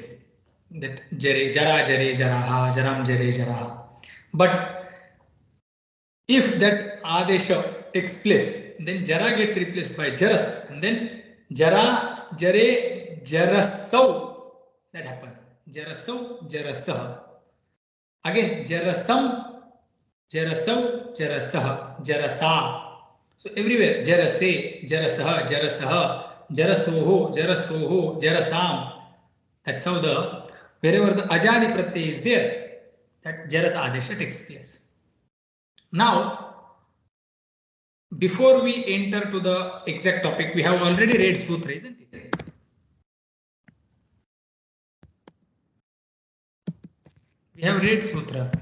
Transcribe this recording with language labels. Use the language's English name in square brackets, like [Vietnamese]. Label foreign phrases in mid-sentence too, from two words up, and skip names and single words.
[Sanskrit] That जरे, जरा, जरे, जराः, जराम्, जरे, जराः. [English] But if that Adesha takes place, then Jara gets replaced by Jaras, and then [Sanskrit] जरा, जरे, जरसौ, [English] that happens. [Sanskrit] जरसौ, जरसः. Again, जरसम्, जरसौ, जरसः, जरसा. So everywhere, जरसे, जरसः, जरसः, जरसोः, जरसोः, जरसाम्. [English] That's how wherever the Ajadi Pratyaya is there, that Jaras Adesha takes place. Now, before we enter to the exact topic, we have already read Sutra, isn't it? We have read Sutra.